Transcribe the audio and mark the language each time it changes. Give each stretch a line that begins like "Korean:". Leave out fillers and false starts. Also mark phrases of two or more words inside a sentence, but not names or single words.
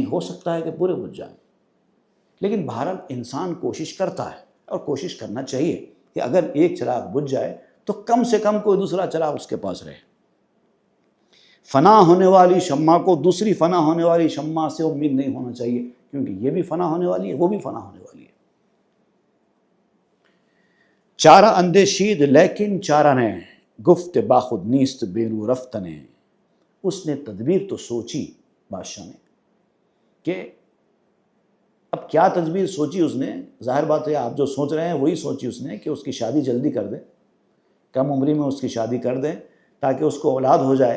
Urdu: ہو سکتا ہے کہ پورے بجھ جائیں. لیکن بہرحال انسان کوشش کرتا ہے اور کوشش کرنا چاہیے کہ اگر ایک چراغ بجھ جائے تو کم سے کم کوئی دوسرا چراغ اس کے پاس رہے. فنا ہونے والی شمع کو دوسری فنا ہونے والی شمع سے امید نہیں ہونا چاہیے، کیونکہ یہ بھی فنا ہونے والی ہے، وہ بھی فنا ہونے والی ہے.
Persian: چارہ اندیشید لیکن چارہ نے، گفت باخود نیست بینو رفتنے.
Urdu: اس نے تدبیر تو سوچی بادشاہ نے کہ اب کیا تدبیر سوچی اس نے. ظاہر بات ہے آپ جو سوچ رہے ہیں وہی سوچی اس نے کہ اس کی شادی جلدی کر دیں، کم عمری میں اس کی شادی کر دیں تاکہ اس کو اولاد ہو جائے.